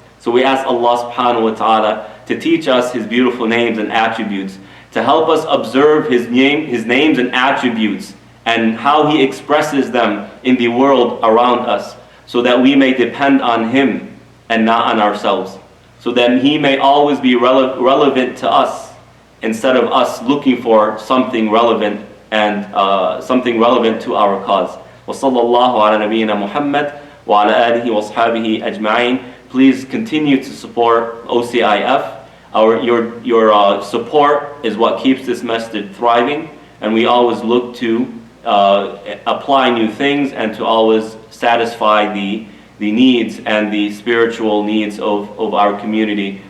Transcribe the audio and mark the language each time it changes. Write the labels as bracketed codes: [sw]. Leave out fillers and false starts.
[en] So we ask Allah subhanahu wa ta'ala to teach us His beautiful names and attributes, to help us observe His names and attributes and how He expresses them in the world around us, so that we may depend on Him and not on ourselves, so that He may always be relevant to us instead of us looking for something relevant and something relevant to our cause. [ar] وصلى الله على نبينا محمد وعلى آله وصحبه أجمعين. [en] Please continue to support OCIF. Your support is what keeps this message thriving, and we always look to apply new things and to always satisfy the needs and the spiritual needs of our community.